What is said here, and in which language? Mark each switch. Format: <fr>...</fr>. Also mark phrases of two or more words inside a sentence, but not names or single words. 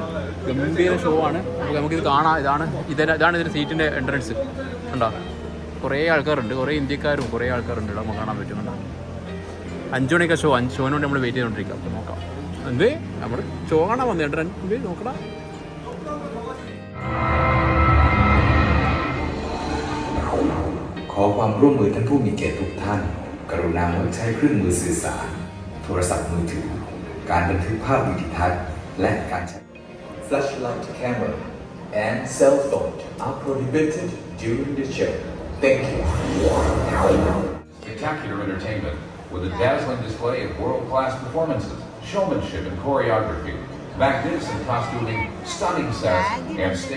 <ml>ഗംഭീര ഷോ ആണ്. നമുക്കിത് കാണാം. ഇതാണ് ഇതിൻ്റെ സീറ്റിൻ്റെ എൻട്രൻസ് ഉണ്ടോ. കുറേ ആൾക്കാരുണ്ട്, കുറേ ഇന്ത്യക്കാരും കുറേ ആൾക്കാരുണ്ട്. ഇവിടെ നമുക്ക് കാണാൻ പറ്റും കേട്ടോ. 5 മണിക്ക് ഷോ. 5 ഷോന് വേണ്ടി നമ്മൾ വെയിറ്റ് ചെയ്തുകൊണ്ടിരിക്കുക. അപ്പോൾ നോക്കാം. എന്ത് നമ്മൾ ഷോ കാണാൻ വന്നേ എന്ത് നോക്കടാ.</ml> <th>ขอความร่วมมือท่านผู้มีเกียรติทุกท่านกรุณางดใช้เครื่องมือสื่อสารโทรศัพท์มือถือการบันทึกภาพวิดีทัศน์และการใช้</th> <en>Flashlight camera and cell phone are prohibited during the show. Thank you. Spectacular entertainment with a dazzling display of world-class performances, showmanship and choreography, magnificent costuming, stunning sets, and stage.</en>